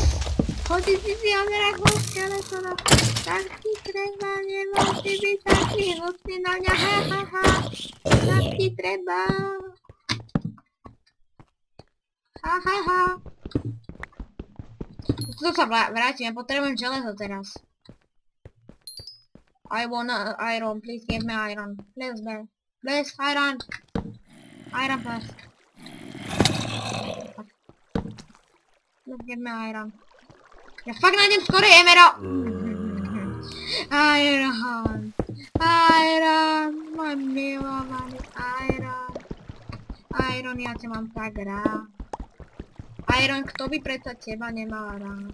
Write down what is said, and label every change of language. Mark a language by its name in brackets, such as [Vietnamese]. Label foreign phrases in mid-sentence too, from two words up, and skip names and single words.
[Slovak] Chodí si odrakol skeletona. Tak ti treba, nemusí byť taký hnusný na mňa, ha. Tak ti treba. Ha. Tu sa vrátime, potrebujem železo teraz. [English] I want iron, please give me iron. Please, iron. Iron first. Please give me iron. [Slovak] Ja fakt nájdem skoro emerald. Iron, môj milovaný Iron. Iron, ja ťa mám tak rád. Iron, kto by predsa teba nemal rád?